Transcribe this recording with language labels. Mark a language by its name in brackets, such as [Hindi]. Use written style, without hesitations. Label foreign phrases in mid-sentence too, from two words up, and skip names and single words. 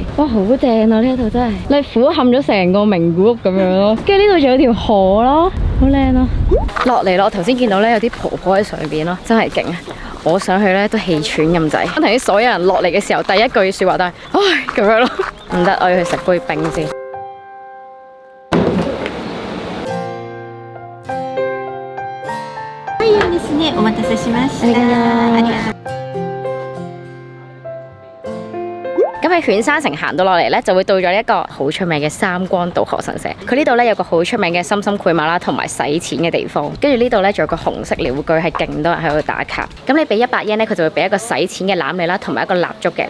[Cantonese] 哇，好正啊！呢一度真係，你俯瞰咗成個名古屋咁樣咯，跟住呢度仲有條河咯，好靚啊！落嚟咯，我頭先見到咧有啲婆婆喺上邊咯，真係勁啊！我上去咧都氣喘咁滯。我同啲所有人落嚟嘅時候，第一句説話都係唉咁樣咯，唔得，我要去食杯冰先。 [Japanese] お待たせしました。ありがとう。 [Cantonese] 咁喺犬山城行到落嚟咧，就會到咗一個好出名嘅三光稻荷神社。佢呢度咧有個好出名嘅深深繪馬啦，同埋使錢嘅地方。跟住呢度咧仲有個紅色鳥居，係勁多人喺度打卡。咁你俾100 yen咧，佢就會俾一個使錢嘅籃你啦，同埋一個蠟燭嘅。